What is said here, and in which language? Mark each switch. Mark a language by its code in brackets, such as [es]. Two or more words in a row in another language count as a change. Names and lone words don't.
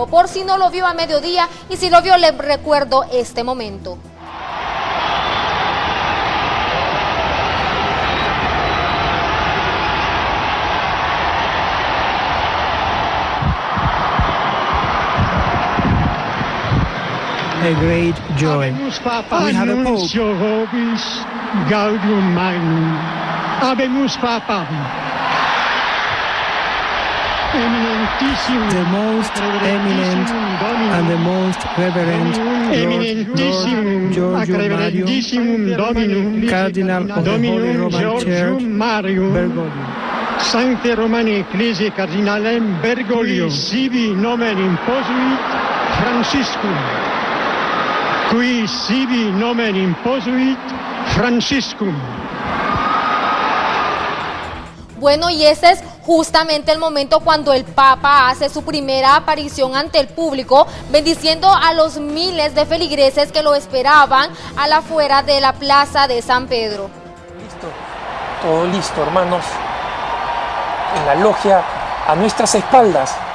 [es] Por si no lo vio a mediodía y si lo vio, le recuerdo este momento. [en] A great joy. [la] Habemus Papa, [en] We have a Pope. [la] Annuncio Vobis, Gaudium Magnum. Habemus Papa. Eminentissimum, [en] The most eminent and the most reverend [la] Eminentissimum, [en] Lord Giorgio Mario, [la] Reverentissimum Dominum, [en] Cardinal of the Holy [la] Dominum [en] Roman Church, [la] Georgium Marium, Bergoglio. Sancte Romani Ecclesiae Cardinalem Bergoglio, sibi nomen imposuit Franciscum. Qui sibi nomen imposuit Franciscum. [es] Bueno, y ese es justamente el momento cuando el Papa hace su primera aparición ante el público, bendiciendo a los miles de feligreses que lo esperaban a la afuera de la plaza de San Pedro. Listo, todo listo, hermanos. En la logia, a nuestras espaldas.